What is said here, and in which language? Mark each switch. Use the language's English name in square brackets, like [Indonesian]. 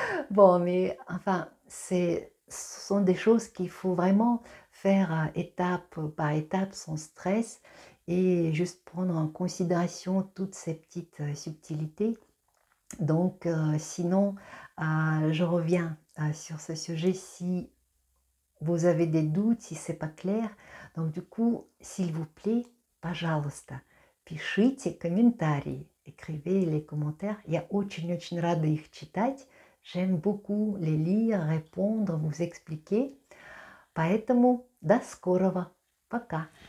[French] Bon, mais enfin, ce sont des choses qu'il faut vraiment faire étape par étape, sans stress, et juste prendre en considération toutes ces petites subtilités. Donc, sinon, je reviens sur ce sujet si vous avez des doutes, si c'est pas clair. Donc, du coup, s'il vous plaît, [Russian] пожалуйста, пишите комментарии, [French] écrivez les commentaires. [Russian] Я очень-очень рада их читать. [French] J'aime beaucoup les lire, répondre, vous expliquer. [Russian] Поэтому до скорого. Пока.